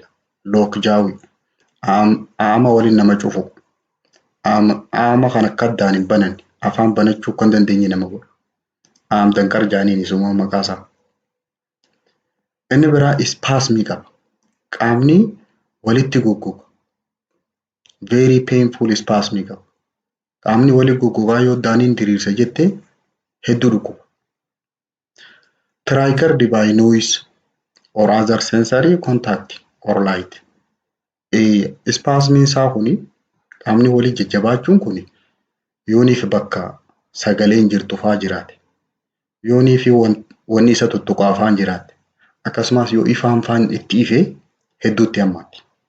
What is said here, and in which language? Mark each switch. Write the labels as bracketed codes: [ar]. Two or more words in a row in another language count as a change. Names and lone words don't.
[om] Lookjaawii, aama waliin nama cufu, aama kan akka addaan hin bananne, afaan banachuu kan dandeenye nama godhu. Danqar jaaniin isuma maqaa isaa. Inni biraa ispaasmii qaba. Qaamni walitti goggoga. [en] Very painful [om] spasmii qaba. Qaamni walitti goggogaa yoo daaniin diriirsa jette hedduu dhukkuba. [en] Triggered by noise or other sensory contact or light. [om] Spasmiin isaa kuni qaamni walii jajjabaachuun kuni yooniif bakka sagaleen jirtu fa'aa jiraate. Yoonii fi wanni isa tuttuqaa fa'aan jiraate. Akkasumas yoo ifaan fa'aan itti ife hedduutti hammaatti.